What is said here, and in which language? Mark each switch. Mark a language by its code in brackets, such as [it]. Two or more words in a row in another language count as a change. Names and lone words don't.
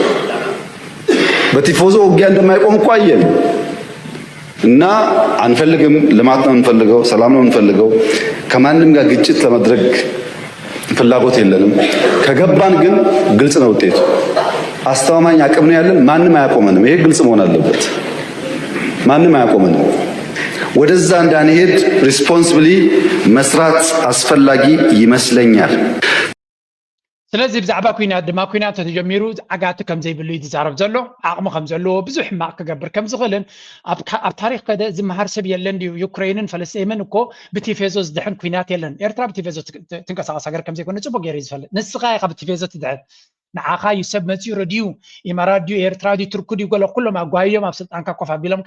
[am] በቲፎዞ ውጊያ እንደማይቆም እኮ አየን። እና አንፈልግም። ልማት ነው የምንፈልገው፣ ሰላም ነው የምንፈልገው። ከማንም ጋር ግጭት ለማድረግ ፍላጎት የለንም። ከገባን ግን ግልጽ ነው ውጤቱ። አስተማማኝ አቅም ነው ያለን። ማንም አያቆመንም። ይሄ ግልጽ መሆን አለበት። ማንም አያቆመንም። ወደዛ እንዳንሄድ ሪስፖንሲብሊ መስራት አስፈላጊ ይመስለኛል። [ti] ስለዚህ ብዛዕባ ኩናት ድማ ኩናት ተጀሚሩ ዓጋቱ ከም ዘይብሉ ይዛረብ ዘሎ ዓቕሙ ከም ዘለዎ ብዙሕ ሕማቅ ክገብር ከም ዝኽእልን ኣብ ታሪክ ከደ ዝመሃር ሰብ የለን ድዩ? ዩክሬንን ፈለስጢንን እኮ ብቲፌዞ ዝድሕን ኩናት የለን። ኤርትራ ብቲፌዞ ትንቀሳቀስ ሃገር ከም ዘይኮነ ፅቡቅ ገይሩ ዝፈልጥ ንስኻ ኢኻ ብቲፌዞ ትድሕን። ንዓኻ እዩ ሰብ መፂኡ ድዩ ኢማራት ድዩ ኤርትራ ድዩ ቱርክ ድዩ ገለ ኩሎም ኣጓዮም ኣብ ስልጣንካ ኮፍ ኣቢሎም